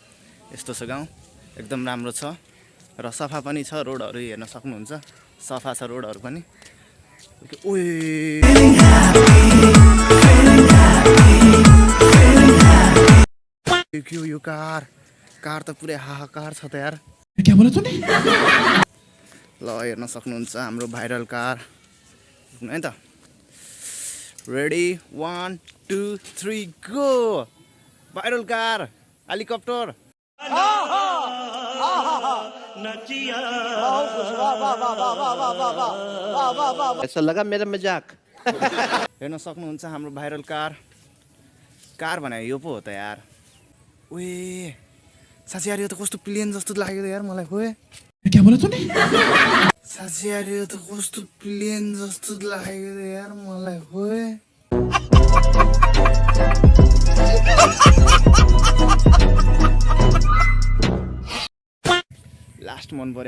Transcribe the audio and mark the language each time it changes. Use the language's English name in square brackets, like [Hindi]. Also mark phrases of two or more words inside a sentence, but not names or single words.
[Nepali] यस्तो छ गाउँ एकदम राम्रो छ र सफा पनि छ। रोडहरू हेर्न सक्नुहुन्छ सफा छ रोडहरू पनि। ओए के यो कार त पुरै हाहाकार छ त यार। [Hindi] क्या बोला तूने? [Nepali] ल हेर्न सक्नुहुन्छ हाम्रो [English] viral car [Nepali] है त। [English] ready 1 2 3 go. viral car helicopter [Hindi] ऐसा लगा मेरा मजाक [Nepali] हेर्न सक्नुहुन्छ हाम्रो [English] viral car [Nepali] भने यो पो हो त यार ओए साँच्चै यार यो त कस्तो प्लेन जस्तो लाग्यो यार मलाई खोए [Hindi] क्या बोला तूने [Nepali] साँच्चै यार यो त कस्तो प्लेन जस्तो लाग्यो यार मलाई खोए लास्ट मन पर्यो